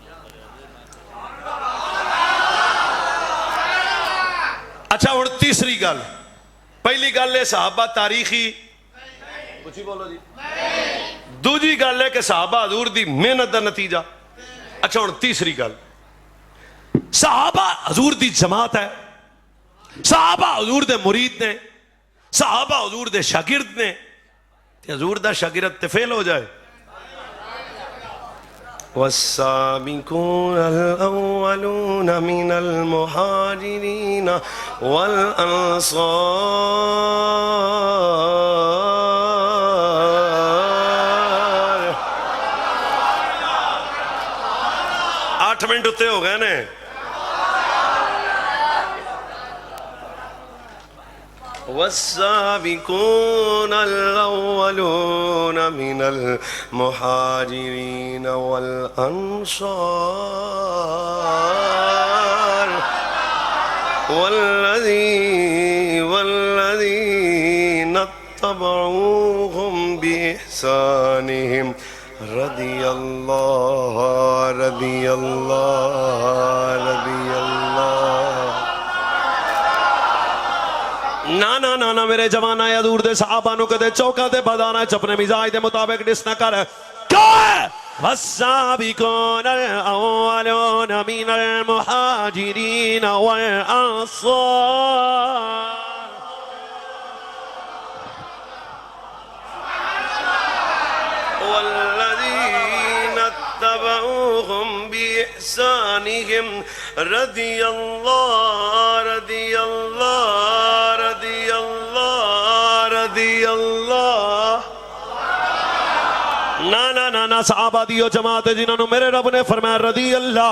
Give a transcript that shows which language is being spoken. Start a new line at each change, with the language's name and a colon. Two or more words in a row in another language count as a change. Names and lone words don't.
Punjabi: ਅੱਛਾ ਹੁਣ ਤੀਸਰੀ ਗੱਲ, ਪਹਿਲੀ ਗੱਲ ਹੈ ਸਹਾਬਾ ਤਾਰੀਖ਼ੀ, ਕੁਝ ਬੋਲੋ ਜੀ। ਦੂਜੀ ਗੱਲ ਹੈ ਕਿ ਸਹਾਬਾ ਹਜ਼ੂਰ ਦੀ ਮਿਹਨਤ ਕਾ ਨਤੀਜਾ। ਅੱਛਾ ਹੁਣ ਤੀਸਰੀ ਗੱਲ, ਸਹਾਬਾ ਹਜ਼ੂਰ ਦੀ ਜਮਾਤ ਹੈ, ਸਹਾਬਾ ਹਜ਼ੂਰ ਦੇ ਮੁਰੀਦ ਨੇ, ਸਹਾਬਾ ਹਜ਼ੂਰ ਦੇ ਸ਼ਾਗਿਰਦ ਨੇ। ਹਜ਼ੂਰ ਦਾ ਸ਼ਾਗਿਰਦ ਤੇ ਫ਼ੇਲ ਹੋ ਜਾਏ।
Arabic: والسابقون الأولون من المهاجرين والأنصار.
Punjabi: 8 ਮਿੰਟ ਉੱਤੇ ਹੋ ਗਏ ਨੇ।
Arabic: والسابقون الأولون من المهاجرين والأنصار والذين اتبعوهم بإحسانهم رضي الله
Punjabi: ਨਾ ਨਾ ਨਾ ਨਾ ਮੇਰੇ ਜਵਾਨਾ ਯਾ ਦੂਰ ਦੇ ਸਹਾਬਾ ਨੂੰ ਕਦੇ ਚੌਕਾ ਤੇ ਬਦਾਨਾ ਅਪਣੇ ਮਿਜ਼ਾਜ ਦੇ ਮੁਤਾਬਿਕ ਡਿਸ ਨਾ ਕਰ। ਕਿਉਂ ਹੈ?
Arabic: والسابقون الأولون من المهاجرين والأنصار والذين اتبعوهم بإحسانهم
Punjabi: ਨਾ ਨਾ ਨਾ ਨਾ ਸਹਾਬਾ ਦੀਓ ਜਮਾਤ ਜਿਨ੍ਹਾਂ ਨੇ ਮੇਰੇ ਰੱਬ ਨੇ ਫ਼ਰਮਾਇਆ
Arabic: رضي الله.